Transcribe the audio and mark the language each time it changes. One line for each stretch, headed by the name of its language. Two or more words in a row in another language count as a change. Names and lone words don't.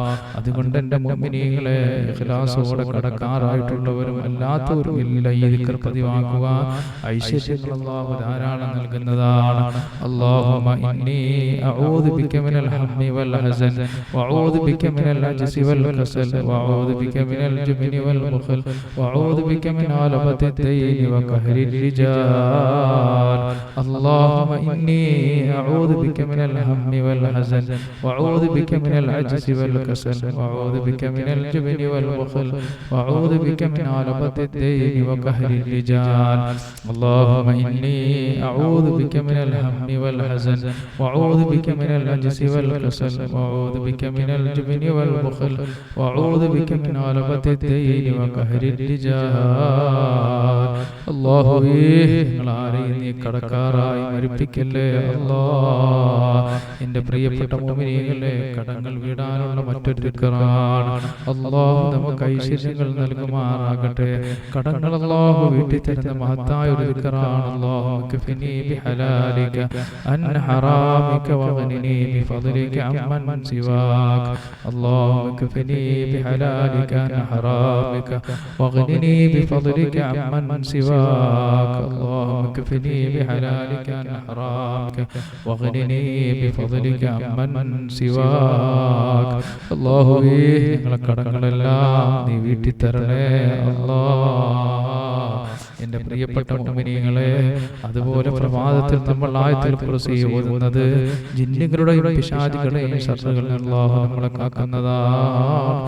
Malayalam: അതുകൊണ്ട് എൻ്റെ മുഅ്മിനീങ്ങളെ, ഇഖ്ലാസോടെ കടക്കാരായിട്ടുള്ളവരും അല്ലാത്തവരും ഇല്ല ഈ ദിക്ർ പതിവാക്കുക. ഐശ്വര്യങ്ങൾ അല്ലാഹു ധാരാളം നൽകുന്നതാണ്.
Arabic: اللهم إني أعوذ بك من الهم والحزن وأعوذ بك من العجز والكسل وأعوذ بك من الجبن والبخل وأعوذ بك من غلبة الدين وقهر الرجال. اللهم إني أعوذ بك من الهم والحزن وأعوذ بك من العجز والكسل وأعوذ بك من الجبن والبخل وأعوذ بك من غلبة الدين وقهر الرجال. اللهم إني أعوذ بك من الهم والحزن وأعوذ بك من العجز والكسل وأعوذ بك من الجبن والبخل وأعوذ بك من غلبة الدين وقهر الرجال.
Malayalam: അല്ലാഹുവേ, ഞങ്ങളാരെയും നീ കടക്കാരായി മരിപ്പിക്കല്ലേ അല്ലാഹ്. എൻ്റെ പ്രിയപ്പെട്ട മുഅ്മിനീങ്ങളെ, കടങ്ങൾ വീടാനുള്ള മറ്റൊരു ദിക്റാണ്. അല്ലാഹു നമുക്ക് ഐശ്വര്യങ്ങൾ നൽകുമാറാകട്ടെ. കടങ്ങൾ അല്ലാഹു വീട്ടി തരുന്ന മഹത്തായ ഒരു ദിക്റാണ്.
Arabic: اللهم اكفني بحلالك عن حرامك وأغنني بفضلك عمن سواك. اللهم اكفني بحلالك عن حرامك وأغنني بفضلك عمن سواك. اللهم كفني بحلالك عن حرامك واغنني بفضلك عمن سواك.
Malayalam: അല്ലാഹുവേ, ഞങ്ങളുടെ കടങ്ങളെല്ലാം നീ വീട്ടി തരണേ അല്ലാഹ്. എൻ്റെ പ്രിയപ്പെട്ട മുഅ്മിനീങ്ങളെ, അതുപോലെ പ്രഭാതത്തിൽ നമ്മൾ
Arabic: آية الكرسي
Malayalam: ഓതുന്നത് ജിന്നുകളുടെയും പിശാചുകളുടെയും ശത്രുക്കളിൽ അല്ലാഹു നമ്മളെ കാക്കുന്നതാണ്.